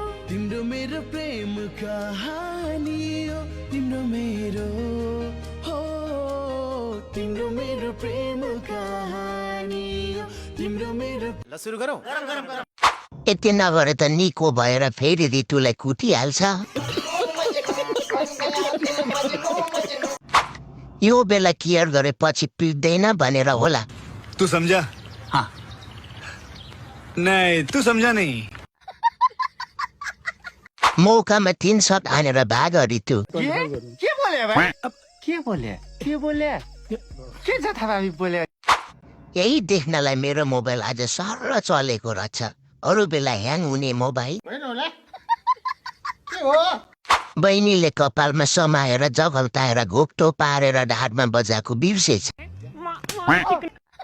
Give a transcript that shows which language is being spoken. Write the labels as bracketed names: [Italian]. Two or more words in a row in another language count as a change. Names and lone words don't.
[Nepali] तिम्रो मेरो प्रेम कहानी हो तिम्रो मेरो हो तिम्रो मेरो प्रेम कहानी हो तिम्रो मेरो ल सुरु गरौँ यति नगरे त निको भएर फेरि ऋतुलाई कुटिहाल्छ यो बेला केयर गरेपछि पिट्दैन भनेर होला [Hindi] तू समझा हाँ नहीं तू समझा नहीं [Nepali] मौकामा 3 शट हानेर भाग ऋतु के बोले भाइ के बोले के छ थाहा बोले यही देख्नलाई मेरो मोबाइल आज सरल चलेको रहेछ अरू बेला ह्याङ हुने मोबाइल बहिनीले कपालमा समाएर जगल्ताएर घोप्टो पारेर ढाडमा बजाएको बिर्सेछ